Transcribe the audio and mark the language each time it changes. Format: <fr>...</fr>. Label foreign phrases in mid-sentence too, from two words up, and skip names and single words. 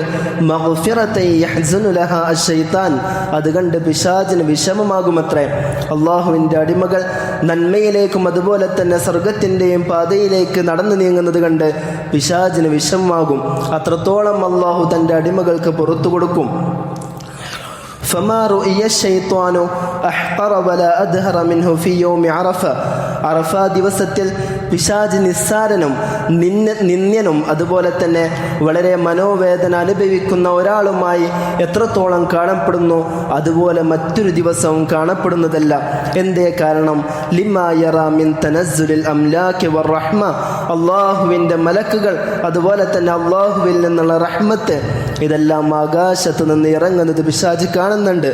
<ar>مغفرة يحزن لها الشيطان,</ar> <ml>അത് കണ്ട് പിശാചിന് വിഷമമാകുമത്രേ. അള്ളാഹുവിൻ്റെ അടിമകൾ നന്മയിലേക്കും അതുപോലെ തന്നെ സ്വർഗത്തിൻ്റെയും പാതയിലേക്ക് നടന്നു നീങ്ങുന്നത് കണ്ട് പിശാചിന് വിഷമമാകും. അത്രത്തോളം അള്ളാഹു തൻ്റെ അടിമകൾക്ക് പുറത്തു കൊടുക്കും.</ml> <ar>فما رؤي الشيطان أحقر ولا أدهر منه في يوم عرفة.</ar> <ml>അറഫ ദിവസത്തിൽ പിശാച് നിസ്സാരനും നിന്ദ്യനും അതുപോലെ തന്നെ വളരെ മനോവേദന അനുഭവിക്കുന്ന ഒരാളുമായി എത്രത്തോളം കാണപ്പെടുന്നു അതുപോലെ മറ്റൊരു ദിവസവും കാണപ്പെടുന്നതല്ല. എന്തേ കാരണം?</ml> <ar>لما يرى من تنزل الأملاك والرحمة,</ar> <ml>അള്ളാഹുവിൻ്റെ മലക്കുകൾ അതുപോലെ തന്നെ അള്ളാഹുവിൽ നിന്നുള്ള റഹ്മത്ത്, ഇതെല്ലാം ആകാശത്ത് നിന്ന് ഇറങ്ങുന്നത് പിശാച് കാണുന്നുണ്ട്.</ml>